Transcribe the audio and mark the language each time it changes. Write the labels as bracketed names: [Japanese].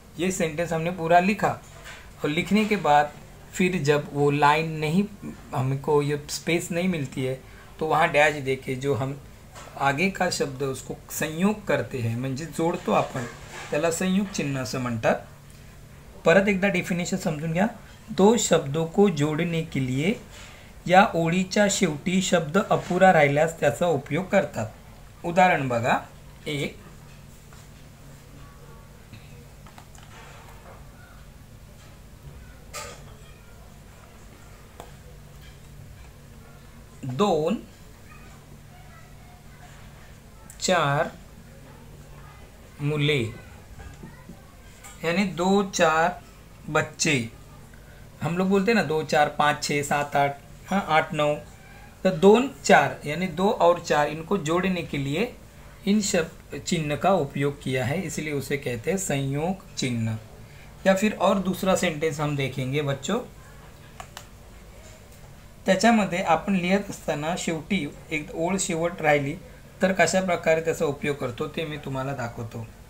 [Hindi] ये सेंटेंस हमने पूरा लिखा और लिखने के बाद फिर जब वो लाइन नहीं, हमको ये स्पेस नहीं मिलती है, तो वहाँ डैश देके जो हम आगे का शब्द उसको संयोग करते हैं, [Marathi] म्हणजे जोडतो आपण, त्याला संयोग चिन्ह असं म्हणतात. परत एकदा डेफिनेशन समजून घ्या. 2 [Hindi] शब्दों को जोड़ने के लिए [Marathi] या ओळीच्या शेवटी शब्द अपुरा राहिल्यास त्याचा उपयोग करतात. उदाहरण बघा. 1, दोन 4 मुले, [Hindi] यानी 2 4 बच्चे. हम लोग बोलते हैं ना 2 4 5 6 7 8, हाँ 8 9. तो 2 4 यानी 2 और 4 इनको जोड़ने के लिए इन शब्द चिन्ह का उपयोग किया है, इसलिए उसे कहते हैं संयोग चिन्ह. या फिर और दूसरा सेंटेंस हम देखेंगे बच्चों. [Marathi] त्याच्यामध्ये आपण लिहित असताना शेवटी एक ओळ शेवट राहिली तर कशा प्रकारे त्याचा उपयोग करतो ते मी तुम्हाला दाखवतो.